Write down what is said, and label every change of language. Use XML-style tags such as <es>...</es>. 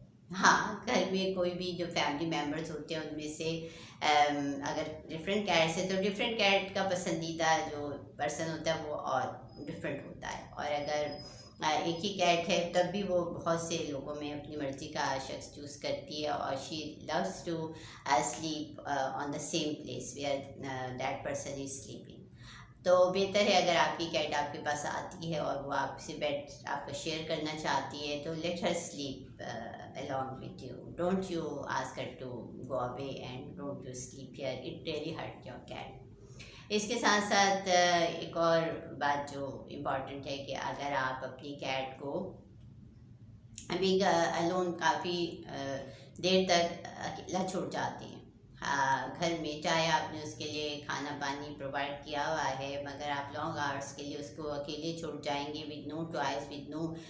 <hi>हाँ, घर में कोई भी जो फैमिली मेम्बर्स होते हैं उनमें से अगर डिफरेंट कैट्स है तो डिफरेंट कैट का पसंदीदा जो पर्सन होता है वो और डिफरेंट होता है, और अगर एक ही कैट है तब भी वो बहुत से लोगों में अपनी मर्ज़ी का शख्स चूज़ करती है, और</hi> <en>She loves to sleep on the same place where that person is sleeping.</en> <hi>तो बेहतर है अगर आपकी कैट आपके पास आती है और वो आपसे बेड आपका शेयर करना चाहती है, तो</hi> <en>Let her sleep along with you. Don't you ask her to go away and don't you sleep here. It really hurt your cat.</en> <hi>इसके साथ साथ एक और बात जो इम्पॉर्टेंट है कि अगर आप अपनी कैट को अभी अलोन काफ़ी देर तक अकेला छोड़ जाते हैं घर में, चाहे आपने उसके लिए खाना पानी प्रोवाइड किया हुआ है, मगर आप लॉन्ग आवर्स के लिए उसको अकेले छोड़ जाएंगे</hi> <en>with no toys, with no</en>